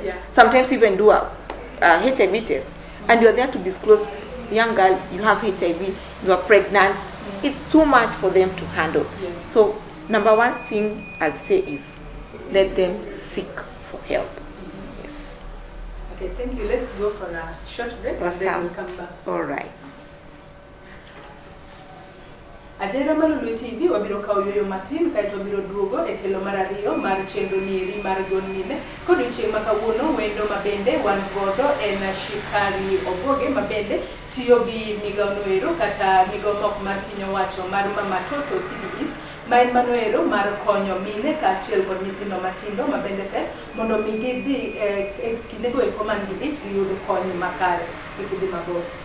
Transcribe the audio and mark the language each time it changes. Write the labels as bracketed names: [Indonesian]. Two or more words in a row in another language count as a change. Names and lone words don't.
[English] Sometimes even do a HIV test. And you're there to disclose, young girl, you have HIV, you are pregnant. It's too much for them to handle. So number one thing I'd say is let them seek for help. Okay, thank you. Let's go for a short break and then we'll come back. All right. [Luo (Kenya and Tanzania)] Ajera Malulu TV wabiro kauyo matin kaito biro duogo etelo marario mar chenro nieri mar gonmine kod chieng' makawuono wendo mabende wan godo en Shikari Obwoge mabende tiyo gi migaono ero kata migao mok mar piny owacho mar Mamatoto CBES maen manoero mar konyo mine kaachiel kod nyithindo matindo mabende pek mondo mi gidhi kindego eko man gidich giyud kony makare gidhi mabor.